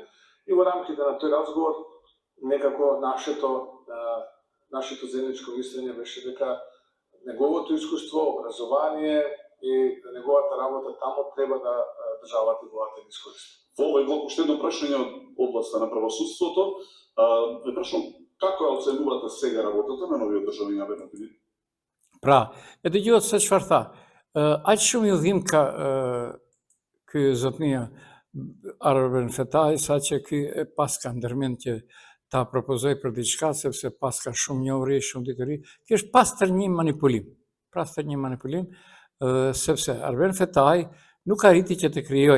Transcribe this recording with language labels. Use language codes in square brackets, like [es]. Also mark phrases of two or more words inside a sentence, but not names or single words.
[mk] И во рамките на тој разговор некако нашето заедничко мислење беше дека неговото искуство, образование и неговата работа таму треба да државата и владата ги искористи. Во овој блок уште едно прашање од областа на правосудството. Ве прашувам, како ја оценувате сега работата на новиот државен јавен обвинител? [sq] Pra, e dëgjuat se çfarë tha. Aq shumë ju dhim ka ky zotnia Arben Fetaj, sa që ky e pas ka ndërmend që ta propozoj për diçka, sepse pas ka shumë njohuri, shumë dituri. Kjo është pastër një manipulim, sepse Arben Fetaj nuk arriti që të krijoj.